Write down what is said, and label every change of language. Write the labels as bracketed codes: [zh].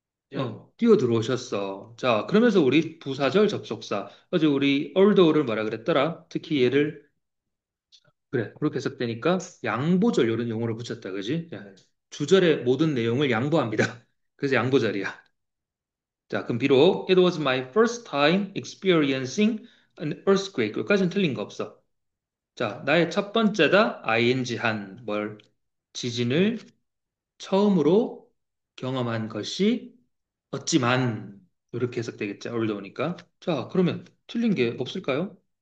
[ko] 뛰어들어. 뛰어 들어오셨어. 자, 그러면서 우리 부사절 접속사. 어제 우리 although를 뭐라 그랬더라? 특히 얘를, 그래, 그렇게 해석되니까 양보절 이런 용어를 붙였다, 그지? 야, 네. 주절의 모든 내용을 양보합니다. 그래서 양보절이야. 자, 그럼 비록 [en] it was my first time experiencing an earthquake. [ko] 여기까지는 틀린 거 없어. 자, 나의 첫 번째다. ing 한 뭘? 지진을 처음으로 경험한 것이 없지만 이렇게 해석되겠죠. older니까. 자, 그러면 틀린 게 없을까요?